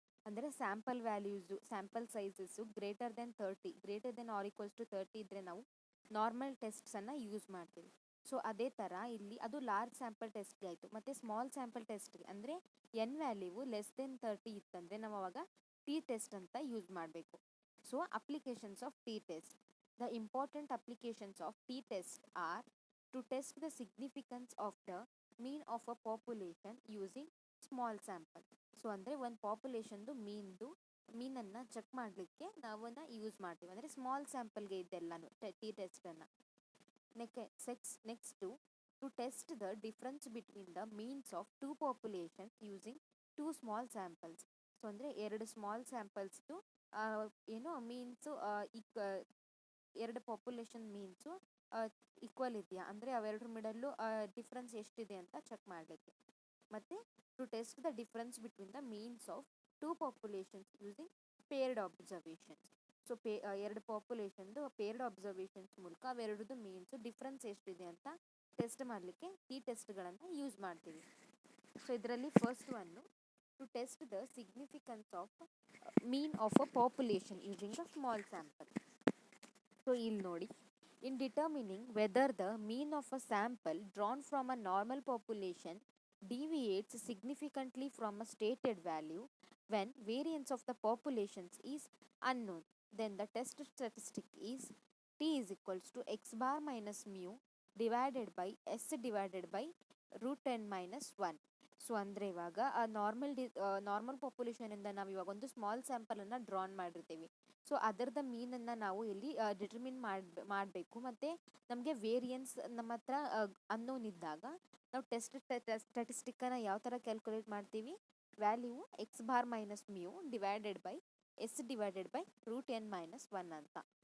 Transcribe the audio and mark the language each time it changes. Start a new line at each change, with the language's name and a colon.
Kannada: ಅಂದರೆ sample values, sample sizes
English: greater than or equals to 30
Kannada: ಇದ್ದರೆ ನಾವು ನಾರ್ಮಲ್ ಟೆಸ್ಟ್ಸನ್ನು ಯೂಸ್ ಮಾಡ್ತೀವಿ. ಸೊ ಅದೇ ಥರ ಇಲ್ಲಿ ಅದು ಲಾರ್ಜ್ ಸ್ಯಾಂಪಲ್ ಟೆಸ್ಟ್ಗೆ ಆಯಿತು. ಮತ್ತು ಸ್ಮಾಲ್ ಸ್ಯಾಂಪಲ್ ಟೆಸ್ಟ್ಗೆ ಅಂದರೆ ಎನ್ ವ್ಯಾಲ್ಯೂ ಲೆಸ್ ದೆನ್ 30 ಇತ್ತಂದರೆ ನಾವು ಅವಾಗ ಟಿ ಟೆಸ್ಟ್ ಅಂತ ಯೂಸ್ ಮಾಡಬೇಕು.
English: So applications of T test. The important applications of t-test are to test the significance of the mean of a population using small sample.
Kannada: So ಅಂದರೆ ಒಂದು ಪಾಪ್ಯುಲೇಷನ್ದು ಮೀನನ್ನು check ಮಾಡಲಿಕ್ಕೆ ನಾವನ್ನ use ಮಾಡ್ತೀವಿ. ಅಂದರೆ ಸ್ಮಾಲ್ ಸ್ಯಾಂಪಲ್ಗೆ ಇದೆಲ್ಲನೂ T ಟೆಸ್ಟನ್ನು.
English: Next to test the difference between the means of two populations using two small samples.
Kannada: So ಅಂದರೆ ಎರಡು small ಸ್ಯಾಂಪಲ್ಸ್ದು means ಎರಡು ಪಾಪ್ಯುಲೇಷನ್ ಮೀನ್ಸು ಈಕ್ವಲ್ ಇದೆಯಾ, ಅಂದರೆ ಅವೆರಡರ ಮಿಡಲ್ಲು ಡಿಫ್ರೆನ್ಸ್ ಎಷ್ಟಿದೆ ಅಂತ ಚೆಕ್ ಮಾಡಲಿಕ್ಕೆ.
English: ಮತ್ತು to test the difference between the means of two populations using paired observations.
Kannada: So ಎರಡು ಪಾಪ್ಯುಲೇಷನ್ದು ಪೇರ್ಡ್ ಅಬ್ಸರ್ವೇಷನ್ಸ್ ಮೂಲಕ ಅವೆರಡದು ಮೀನ್ಸು ಡಿಫ್ರೆನ್ಸ್ ಎಷ್ಟಿದೆ ಅಂತ ಟೆಸ್ಟ್ ಮಾಡಲಿಕ್ಕೆ ಈ ಟೆಸ್ಟ್ಗಳನ್ನು ಯೂಸ್ ಮಾಡ್ತೀವಿ. ಸೊ ಇದರಲ್ಲಿ
English: First one to test the significance of mean of a population using a small sample.
Kannada: So ಇಲ್ಲಿ ನೋಡಿ,
English: In determining whether the mean of a sample drawn from a normal population deviates significantly from a stated value when variance of the populations is unknown, then the test statistic is t is equals to x bar minus mu divided by s divided by root n minus 1.
Kannada: So ಅಂದರೆ ಇವಾಗ ಆ normal ಪಾಪ್ಯುಲೇಷನಿಂದ ನಾವು ಇವಾಗ ಒಂದು small ಸ್ಯಾಂಪಲನ್ನು drawn ಮಾಡಿರ್ತೀವಿ. So ಅದರದ ಮೀನನ್ನು ನಾವು ಇಲ್ಲಿ ಡಿಟರ್ಮಿನ್ ಮಾಡಬೇಕು. ಮತ್ತು ನಮಗೆ ವೇರಿಯನ್ಸ್ ನಮ್ಮ ಹತ್ರ ಅನ್ನೋನ್ ಇದ್ದಾಗ ನಾವು ಸ್ಟ್ಯಾಟಿಸ್ಟಿಕ್ಕನ್ನು ಯಾವ ಥರ ಕ್ಯಾಲ್ಕುಲೇಟ್ ಮಾಡ್ತೀವಿ,
English: value x bar minus mu divided by s divided by root n minus 1
Kannada: ಅಂತ.